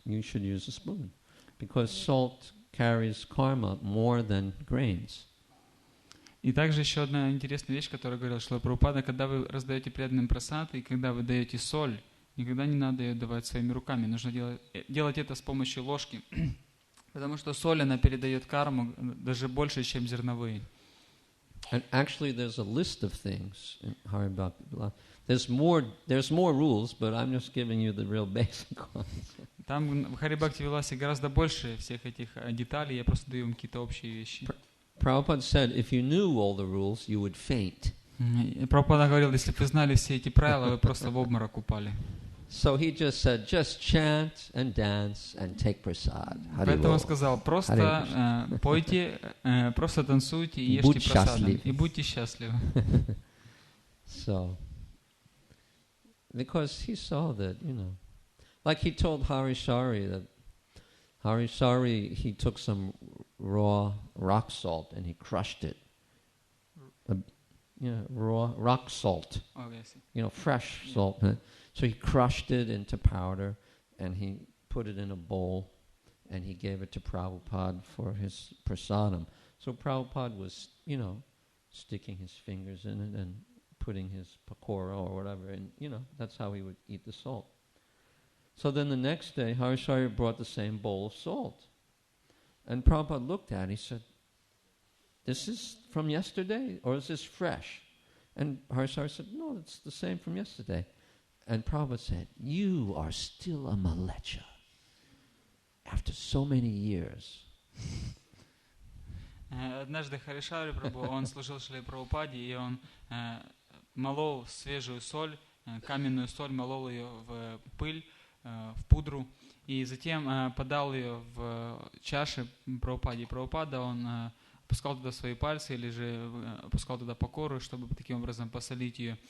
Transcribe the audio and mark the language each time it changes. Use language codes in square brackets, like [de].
[en] You should use a spoon, because salt carries karma more than grains. [ru] И также еще одна интересная вещь, которую говорил Шрила Прабхупада, когда вы раздаете преданным прасад, и когда вы даете соль, никогда не надо ее давать своими руками, нужно делать это с помощью ложки, потому что соль, она передает карму даже больше, чем зерновые. [en] And actually, there's a list of things in Hari Bhakti Vilas. There's more rules, but I'm just giving you the real basic ones. [ru] Там в Хари Бхакти Виласе гораздо больше всех этих деталей, я просто даю вам какие-то общие вещи. [en] Prabhupada said, if you knew all the rules, you would faint. [ru] Прабхупада говорил, если бы вы знали все эти правила, вы просто в обморок упали. [en] So he just said, just chant and dance and take prasad. [ru] Поэтому он сказал, просто пойте, просто танцуйте и ешьте прасадом, и будьте счастливы. [en] So, because he saw that, like he told Harisari that Harisari, he took some raw rock salt and he crushed it. Raw rock salt. Okay, Fresh salt. So he crushed it into powder and he put it in a bowl and he gave it to Prabhupada for his prasadam. So Prabhupada was, sticking his fingers in it and putting his pakora or whatever, and that's how he would eat the salt. So then the next day, Harisari brought the same bowl of salt. And Prabhupada looked at it, he said, this is from yesterday, or is this fresh? And Harisari said, no, it's the same from yesterday. And Prabhupada said, you are still a malecha after so many years. [ru] Однажды Харишари Прабху, он служил Шриле Прабхупаде, и он молол свежую соль, каменную соль, молол ее в пыль, в пудру, и затем подал ее в чаше Прабхупаде. И Прабхупада, он опускал туда свои пальцы или же опускал туда покору, чтобы таким образом посолить ее.